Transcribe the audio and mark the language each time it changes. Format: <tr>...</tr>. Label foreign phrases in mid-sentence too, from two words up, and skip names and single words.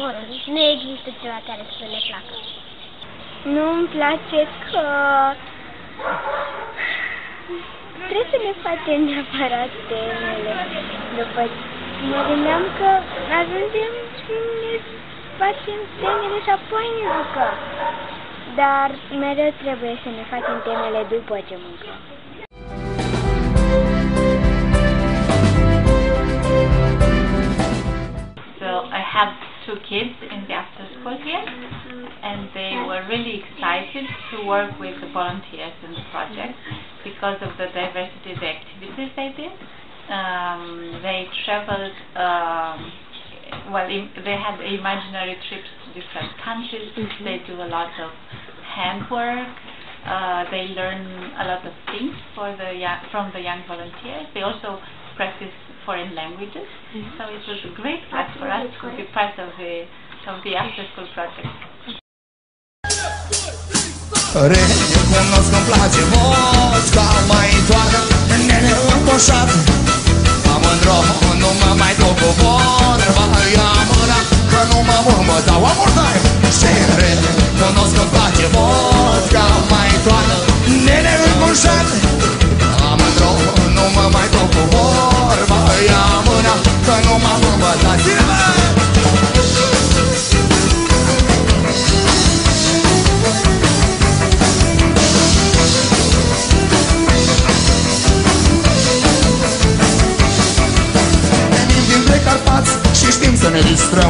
<ro>Nu există ceva care să ne placă. Nu-mi place că trebuie să ne facem neapărat temele. După mă gândeam că ajungem și ne facem temele și apoi ne jucăm. Dar mereu trebuie să ne facem temele după ce mâncăm.</ro> <en>So I have 2 kids in the after school here, and they were really excited to work with the volunteers in the project because of the diversity of the activities they did. They traveled, they had imaginary trips to different countries. They do a lot of handwork. They learn a lot of things from the young volunteers. They also practice foreign languages. So it was a great class for us to be part of the after school project.</en> <ro>Recunosc că-mi place vodka, mai toarnă nene încoșat. Amândro, nu mă mai duc cu vorba, ia mâna, că nu mă următa.</ro> <en>One more time!</en> <ro>Și recunosc că-mi place vodka, mai toarnă nene încoșat. Amândro, nu mă mai duc cu vorba, ia mâna, că nu mă următa. Și știm să ne distrăm.</ro>